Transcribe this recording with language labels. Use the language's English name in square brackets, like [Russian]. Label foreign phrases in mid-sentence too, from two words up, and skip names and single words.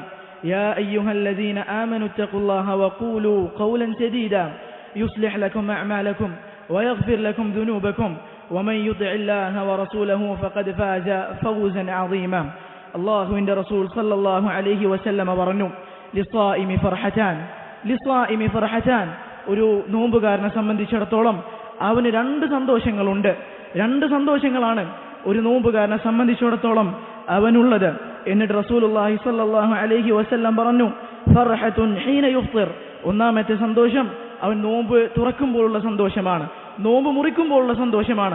[Arabic] يا أيها الذين آمنوا اتقوا الله وقولوا قولا سديدا يصلح لكم أعمالكم ويغفر لكم ذنوبكم ومن يطع الله ورسوله فقد فاز فوزا عظيما. الله عند رسول صلى الله عليه وسلم [Malayalam] പറഞ്ഞു [Arabic] للصائم فرحتان [Malayalam] ഒരു നോമ്പുകാരനെ സംബന്ധിച്ചിടത്തോളം അവന് രണ്ട് സന്തോഷങ്ങളാണ് ഒരു നോമ്പുകാരനെ സംബന്ധിച്ചിടത്തോളം അവനുള്ളത്. എന്നിട്ട് റസൂലുള്ളാഹി [Arabic] صلى الله عليه وسلم [Malayalam] പറഞ്ഞു [Arabic] فرحة حين يفطر, [Malayalam] ഒന്നാമത്തെ സന്തോഷം അവൻ നോമ്പ് തുറക്കുമ്പോഴുള്ള സന്തോഷമാണ്, നോമ്പ് മുറിക്കുമ്പോഴുള്ള സന്തോഷമാണ്.